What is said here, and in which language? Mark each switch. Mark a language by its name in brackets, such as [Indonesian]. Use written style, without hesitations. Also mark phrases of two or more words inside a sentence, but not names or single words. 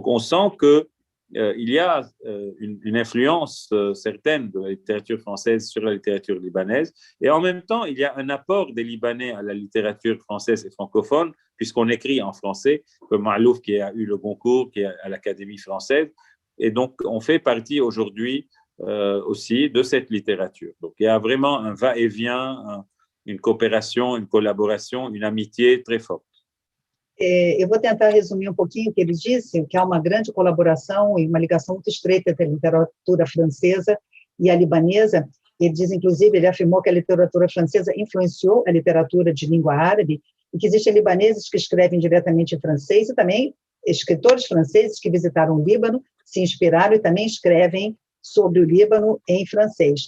[French] Donc, on sent que il y a une influence certaine de la littérature française sur la littérature libanaise, et en même temps, il y a un apport des Libanais à la littérature française et francophone, puisqu'on écrit en français, comme Ma'louf qui a eu le Goncourt, qui est à l'Académie française, et donc on fait partie aujourd'hui aussi de cette littérature. Donc il y a vraiment un va-et-vient, une coopération, une collaboration, une amitié très forte. [Portuguese] Eu vou tentar resumir um pouquinho o que ele disse, que há uma grande colaboração e uma ligação muito estreita entre a literatura francesa e a libanesa. Ele diz, inclusive, ele afirmou que a literatura francesa influenciou a literatura de língua árabe e que existem libaneses que escrevem diretamente em francês e também escritores franceses que visitaram o Líbano, se inspiraram e também escrevem sobre o Líbano em francês.